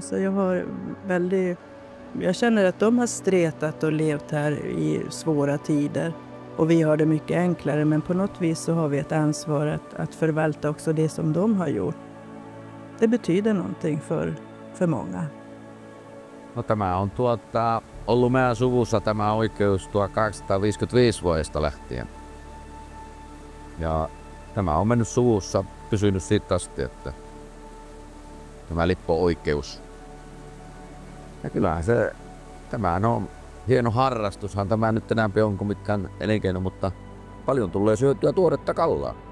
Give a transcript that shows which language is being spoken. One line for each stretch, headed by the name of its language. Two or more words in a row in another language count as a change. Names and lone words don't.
Swedish: Så jag känner att de har stretat och levt här i svåra tider. Och vi har det mycket enklare, men på något vis så har vi ett ansvar att förvalta också det som de har gjort. Det betyder någonting för många.
Finnish: No, tämä on ollut meidän suvussa tämä oikeus 1255 vuodesta lähtien. Ja tämä on mennyt suvussa, pysynyt siitä asti, että tämä lippo-oikeus. Ja kyllähän tämä on hieno harrastushan tämä nyt enää on kuin mitkään elinkeino, mutta paljon tulee syötyä tuoretta kallaa.